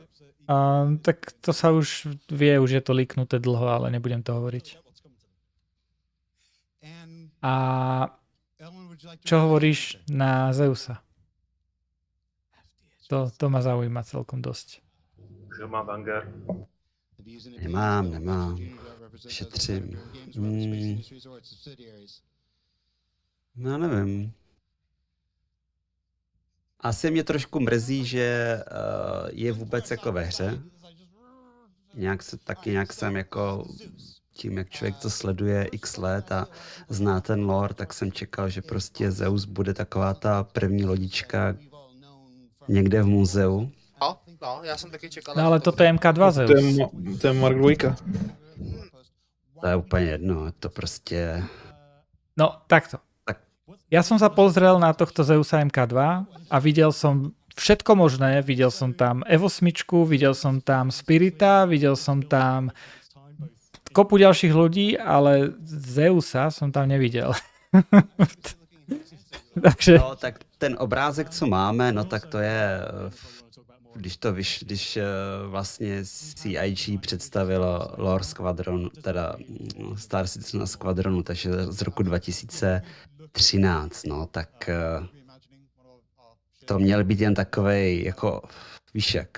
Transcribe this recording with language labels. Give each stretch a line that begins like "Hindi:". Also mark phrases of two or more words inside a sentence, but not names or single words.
Slovak: Tak to sa už vie, už je to líknuté dlho, ale nebudem to hovoriť. A čo hovoríš na Zeusa? To ma zaujíma celkom dosť. Že má banger.
Czech: Nemám. Šetřím. No nevím. Asi mě trošku mrzí, že je vůbec jako ve hře. Nějak jsem jako tím, jak člověk to sleduje x let a zná ten lore, tak jsem čekal, že prostě Zeus bude taková ta první lodička někde v muzeu. No, já jsem taky čekal. No ale toto je MK2 Zeus. To je Mark 2. To je úplně jedno, to prostě...
Slovak: No, takto. Ja som sa pozrel na tohto Zeusa MK2 a videl som všetko možné. Videl som tam Evo 8, videl som tam Spirita, videl som tam kopu ďalších ľudí, ale Zeusa som tam nevidel. Takže...
Czech: No, tak ten obrázek, co máme, no tak to je... Když vlastně CIG představilo Lore Squadron, teda Star Citizen Squadronu, takže z roku 2013, no, tak to měl být jen takovej, jako, víš jak,